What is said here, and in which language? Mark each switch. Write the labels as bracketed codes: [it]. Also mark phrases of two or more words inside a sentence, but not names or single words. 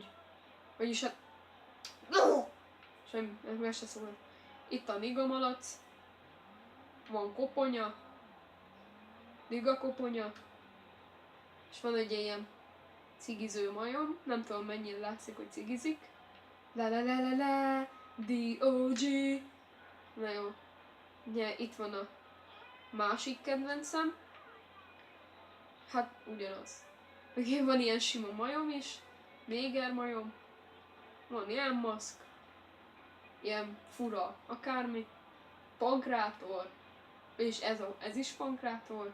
[hu] Vagyis hát... Semmi, meg se szól. Itt a nigamalac. Van koponya. Nigakoponya. És van egy ilyen cigiző majom. Nem tudom, mennyire látszik, hogy cigizik. La la la la la. D.O.G. Na jó. Ugye itt van a Másik kedvencem, hát ugyanaz. Ugye van ilyen sima majom is, néger majom, van ilyen maszk, ilyen fura akármi, pankrátor, és ez is pankrátor.